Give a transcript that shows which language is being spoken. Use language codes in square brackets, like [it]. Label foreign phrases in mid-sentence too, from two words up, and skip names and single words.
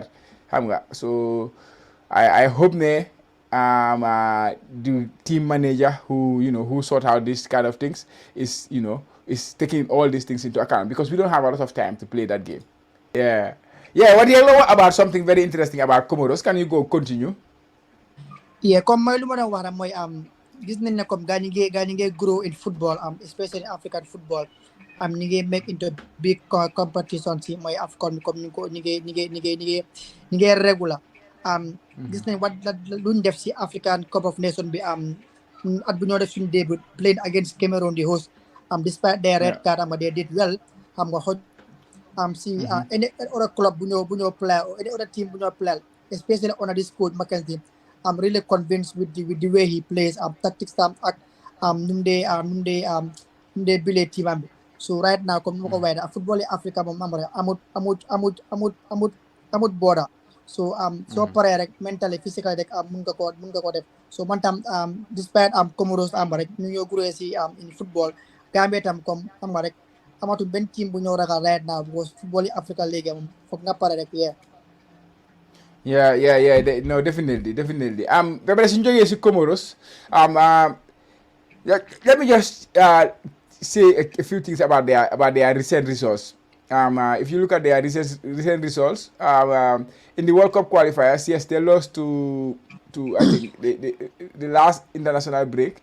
[en] So I hope the team manager who sort out this kind of things is taking all these things into account, because we don't have a lot of time to play that game. Yeah. What do you know about something very interesting about Comoros? Can you go continue? Yeah, [wo] comme mooy lu ma doon wax rek mooy gis nañ ne comme gaa ñi ngi [en] grow in football especially African football [wo] ñi ngi [en] make into big competition [wo] si mooy [en] AFCON [wo] comme ñi ngi [en] regular [wo] gis nañ luñ def si [en] African Cup of Nations [wo] bi at bu ñoo def suñu [en] debut playing against Cameroon the host despite their red card they did well [wo] xam nga xoj si [en] any other club [wo] bu ñoo [en] play or any other team [wo] bu ñoo [en] play, especially on this coach Mackenzie. I'm really convinced with the way he plays tactics [wo] ak num de bile team am. [en] So right now [wo] comme nu ko waxee football Africa moom amut border. So so paree rek [en] mentally physically [wo] rek mun nga ko def. So man tam despite Comoros rek ñu ñoo grow si [en] in football [wo] Gambia tam comme rek amatu benn team bu ñoo ragal [en] right now [wo] because football Africa léegi moom foog nga pare rek [en] No, definitely. But since you Comoros, let me just say a few things about their recent results. If you look at their recent results, in the World Cup qualifiers, yes, they lost to I think the last international break.